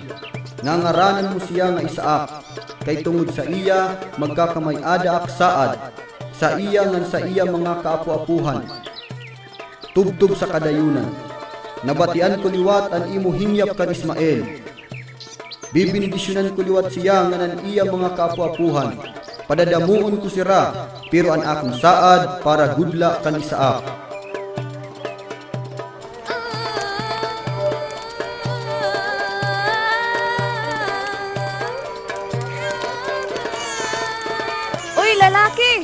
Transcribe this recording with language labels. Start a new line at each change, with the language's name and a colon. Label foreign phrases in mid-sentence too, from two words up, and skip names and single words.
Waray: Ngangaranan mo siya nga Isaak, kay tungod sa iya magkakamay-ada ak saad, sa iya ngan sa iya mga kaapu-apuhan. Tubtub sa kadayunan, nabatian ko liwat ang imo hingyap kan Ismael. Bibindisyonan ko liwat siya nga nan iya mga kaapu-apuhan. Padadamuon ko sira, pero ang akong saad para gudla kan Isaak. Uy, lalaki!